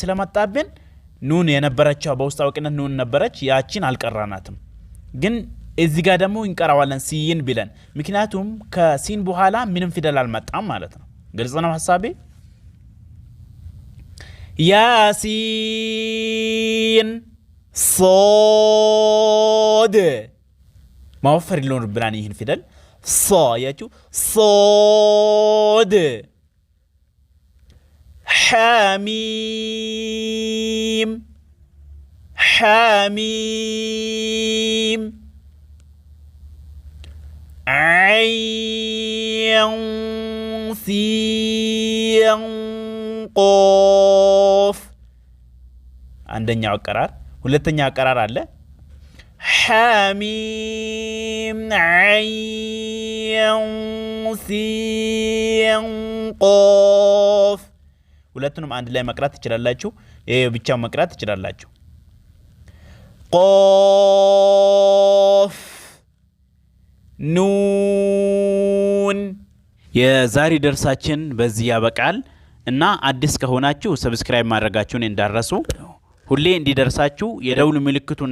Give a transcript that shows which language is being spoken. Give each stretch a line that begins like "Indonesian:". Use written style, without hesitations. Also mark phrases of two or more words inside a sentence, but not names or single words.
Amharic: ስለመጣብን ኑን የነበረችው በውስጥ አውቅነት ኑን ነበረች ያቺን አልቀራናትም ግን እዚህ ጋር ደግሞ እንቀራዋለን ሲን ብለን ምክንያቱም ከሲን በኋላ ምንም ፊደል አልመጣም ማለት ነው ግልጽ ነው ሐሳቤ ያሲን ሶድ ማወፈር ይኖርብናል ይህን ፊደል ሶ ያችሁ ሶድ
Arabic: حميم حميم عين سين قاف
Amharic: አንደኛው አቀራር ሁለተኛው አቀራር አለ
Arabic: حميم عين سين قاف
Amharic: ሁለቱንም አንድ ላይ መቅራት ትችላላችሁ ይሄ ብቻው መቅራት ትችላላችሁ قاف ኑን የዛሬ ደርሳችን በዚህ ያበቃል እና አዲስ ከሆናችሁ ሰብስክራይብ ማድረጋችሁን እንዳትረሱ ሁሌ እንዲደርሳችሁ የደውል ምልክቱን